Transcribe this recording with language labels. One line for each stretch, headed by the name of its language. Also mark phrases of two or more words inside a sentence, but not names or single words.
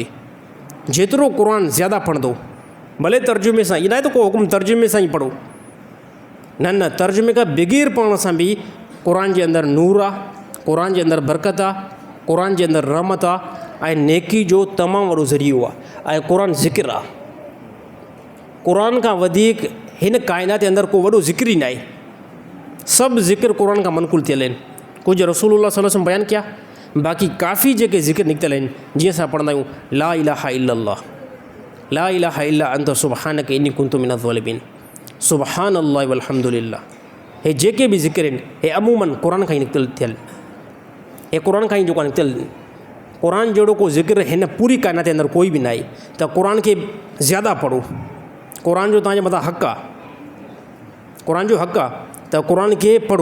Sindhi: जेतिरो क़ुरान ज़्यादा पढ़ंदो, भले तर्जुमे सां, इहा न आहे त को हुकुम तर्जुमे सां ई पढ़ो, न, तर्जुमे खां बग़ैर पढ़ण सां बि क़ुरान जे अंदरि नूर आहे, क़ुरान जे अंदरि बरक़त आहे, क़ुरान जे अंदरि रहमत आहे ऐं नेकी जो तमामु वॾो ज़रियो आहे। ऐं क़ुरान ज़िक्र आहे, क़ुरान खां वधीक हिन काइनात जे अंदरि को वॾो ज़िक्र ई न आहे। सब ज़िक्र कुरान का मनकुल थियल आहिनि। कुझु रसूलुल्लाह
Arabic: صلى الله عليه وسلم
Sindhi: बयानु कया, बाक़ी काफ़ी जेके ज़िक्र निकितल आहिनि, जीअं असां पढ़ंदा आहियूं
Arabic: لا إله إلا الله، لا إله إلا أنت سبحانك إني كنت من الظالمين، سبحان الله والحمد لله.
Sindhi: हे जेके बि ज़िक्र आहिनि हे अमूमन क़ुरान खां ई निकितल थियल, हे क़ुरान खां ई जेको आहे निकितल। क़ुरान जहिड़ो को ज़िक्र हिन पूरी काइनात जे अंदरि कोई बि न आहे। त क़ुरान खे ज़्यादा पढ़ो, क़ुरान जो तव्हांजे मथां हक़ु आहे, क़ुरान जो हक़ु आहे त क़ुरान खे पढ़ो।